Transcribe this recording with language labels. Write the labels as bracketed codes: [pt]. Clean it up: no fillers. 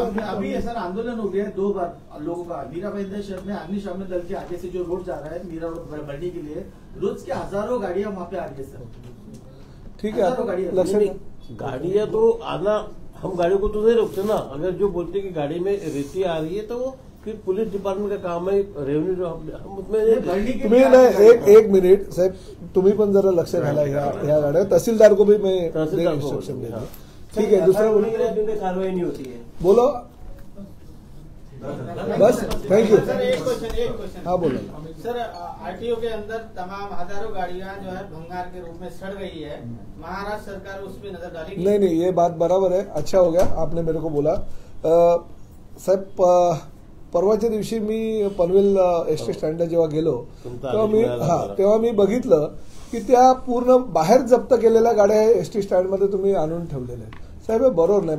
[hi] अभी सर आंदोलन हो गया है 2 बार लोगों का. मीरा भाईंदर शहर में अग्निशमन दल के आगे से जो रोड जा रहा है मीरा रोड बढ़ने के लिए, रोज के हजारों गाड़ियां वहाँ पे आ रही है सर. ठीक है, आप लक्ष्य गाड़ियाँ तो आना, हम गाड़ियों को तो नहीं रोकते ना. अगर जो बोलते कि गाड़ी में रेती आ रही है तो वो फिर पुलिस डिपार्टमेंट का काम है, रेव्हेन्यू हम उसमें. [mr] तुम्ही ना एक मिनिट साहेब, तुम्ही पण जरा लक्ष घाला ह्या गाड्या. [hi] तहसीलदार को भी मैं इंस्ट्रक्शन देगा. ठीक है, दूसरा कार्रवाई नहीं होती है. बोलो बस. Thank you. सर, एक क्वेश्चन. हाँ बोलो सर, आरटीओ के अंदर तमाम हजारों गाड़ियां जो है भंगार के रूप में सड़ गई है, महाराष्ट्र सरकार उस पर नजर डालेगी? नहीं, ये बात बराबर है. अच्छा हो गया आपने मेरे को बोला. [mr] साहेब, परवाच्या दिवशी मी पनवेल एसटी स्टँडला जेव्हा गेलो तेव्हा मी बघितलं की त्या पूर्ण बाहेर जप्त केलेल्या गाड्या एसटी स्टँडमध्ये तुम्ही आणून ठेवलेल्या आहेत. साहेब, हे बरोबर नाही.